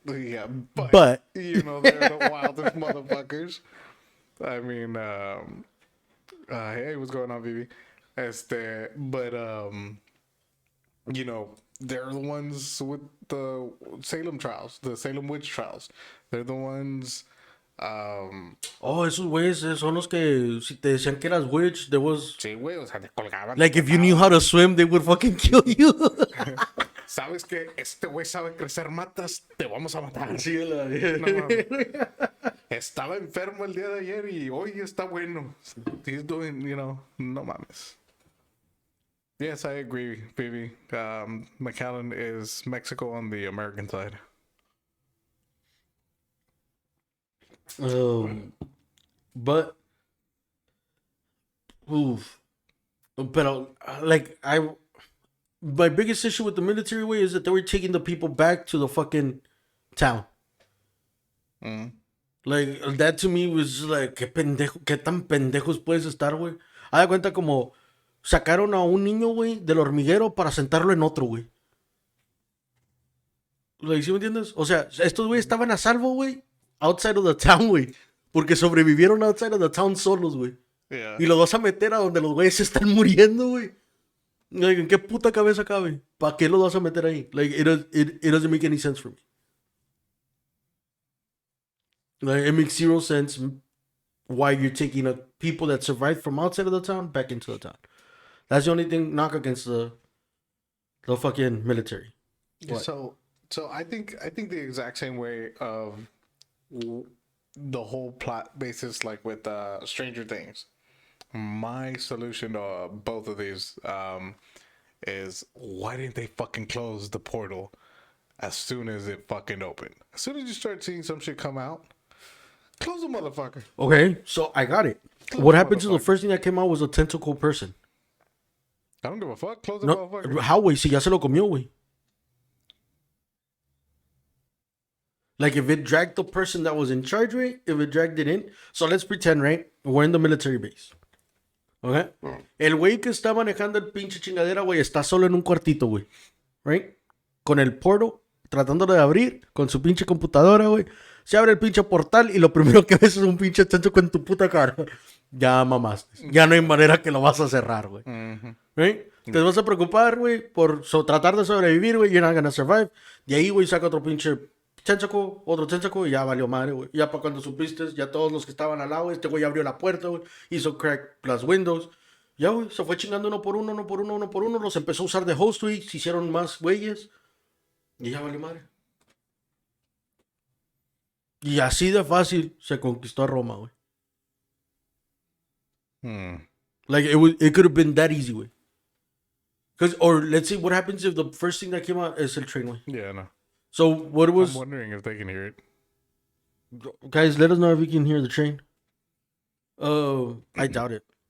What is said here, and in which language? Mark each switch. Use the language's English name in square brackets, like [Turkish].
[English] but you know they're the wildest motherfuckers. I mean, hey, what's going on, Vivi? But you know, they're the ones with the Salem trials, the Salem witch trials. They're the ones. [Spanish] Oh, esos güeyes son los que si te decían que eras witch, [English] there was [Spanish] Sí, güey, o sea, te colgaban. [English] like if you knew how to swim, they would fucking kill you. [Spanish] Sabes que este güey sabe crecer matas, te vamos a matar. Sí, la- No mames. Estaba enfermo el día de ayer y hoy está bueno. [English] He's doing, you know, [Spanish] no mames. [English] Yes, I agree, baby. McAllen is Mexico on the American side. But oof. But like my biggest issue with the military way is that they were taking the people back to the fucking town. Like that to me was just like [Spanish] qué pendejo, qué tan pendejos puedes estar, güey. Haz de cuenta como sacaron a un niño, güey, del hormiguero para sentarlo en otro, güey. Like, ¿sí me entiendes? O sea, estos güeyes estaban a salvo, güey, [English] outside of the town, [Spanish] güey. Porque sobrevivieron [English] outside of the town [Spanish] solos, güey. [English] Yeah. [Spanish] Y los vas a meter a donde los güeyes se están muriendo, güey. Like, ¿en qué puta cabeza cabe? ¿Para qué los vas a meter ahí? [English] Like, it doesn't make any sense for me. Like, it makes zero sense why you're taking people that survived from outside of the town back into the town. That's the only thing knock against the fucking military. What? So I think the exact same way of the whole plot basis, like with Stranger Things. My solution to both of these is why didn't they fucking close the portal as soon as it fucking opened? As soon as you start seeing some shit come out, close the motherfucker. Okay, so I got it. What happened to the first thing that came out was a tentacle person. I don't give a fuck. Close the No, motherfucker. [Spanish] how, güey? Si ya se lo comió, güey. [English] Like, if it dragged the person that was in charge, right? If it dragged it in. So let's pretend, right? We're in the military base. Okay? [Spanish] El güey que está manejando el pinche chingadera, güey, está solo en un cuartito, güey. Right? Con el portal, tratándolo de abrir, con su pinche computadora, güey. Se abre el pinche portal y lo primero que ves es un pinche tentacle en tu puta cara. Ya mamaste. Ya no hay manera que lo vas a cerrar, güey. Right? Te vas a preocupar, güey, por tratar de sobrevivir, güey. [English] You're not gonna survive. [Spanish] De ahí, güey, saca otro pinche tentacle, otro tentacle, y ya valió madre, güey. Ya para cuando supiste, ya todos los que estaban al lado, este güey abrió la puerta, güey, hizo crack las windows. Ya, güey, se fue chingando uno por uno, uno por uno, uno por uno, los empezó a usar de host, güey, se hicieron más güeyes, y ya valió madre. Y así de fácil se conquistó a Roma, güey. [English] Like, it could have been that easy, güey. Or let's see, what happens if the first thing that came out is el train, güey? Yeah, no. So, what was... I'm wondering if they can hear it. Guys, let us know if you can hear the train. I doubt it.